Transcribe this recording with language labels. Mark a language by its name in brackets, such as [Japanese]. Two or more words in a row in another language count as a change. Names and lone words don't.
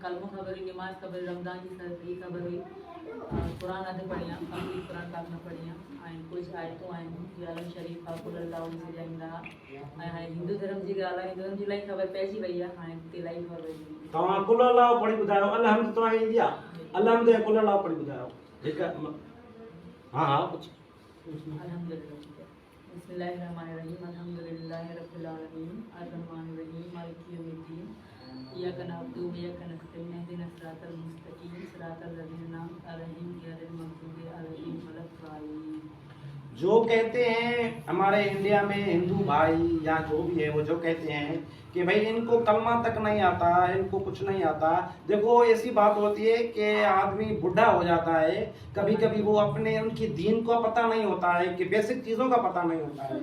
[Sindhi] कलमो ख़बर हुई, नमाज़ ख़बर, रमज़ान जी सही ख़बर हुई, क़ुरान अधु पढ़ी आहियां, कंप्लीट क़ुरान पाक न पढ़ी आहियां, ऐं कुझु आयतूं आहिनि जीअं आलम शरीफ़ आहे, कुल अल्लाह उन से ॼाणींदा। ऐं हाणे हिंदू धर्म जी ॻाल्हि आहे, हिंदू धर्म जी इलाही ख़बर पइजी वई आहे, हाणे हिते इलाही ख़बर पइजी। तव्हां कुल अल्लाह पढ़ी ॿुधायो, अलहम्द तव्हांखे ईंदी आहे? अलहम्द ऐं कुल अल्लाह पढ़ी ॿुधायो हिकु। हा हा, कुझु अल्हम्दुलिल्लाह। [Arabic] بسم الله الرحمن الرحيم، الحمد لله رب العالمين، الرحمن الرحيم، مالك يوم الدين، إياك نعبد وإياك نستعين، اهدنا الصراط المستقيم، صراط الذين أنعمت عليهم، غير المغضوب عليهم भाई। [Hindi] जो कहते हैं हमारे इंडिया में हिंदू भाई या जो भी है वो जो कहते हैं कि भाई इनको कलमा तक नहीं आता, इनको कुछ नहीं आता। देखो ऐसी बात होती है कि आदमी बूढ़ा हो जाता है, कभी कभी वो अपने उनकी दीन को पता नहीं होता है, कि बेसिक चीज़ों का पता नहीं होता है।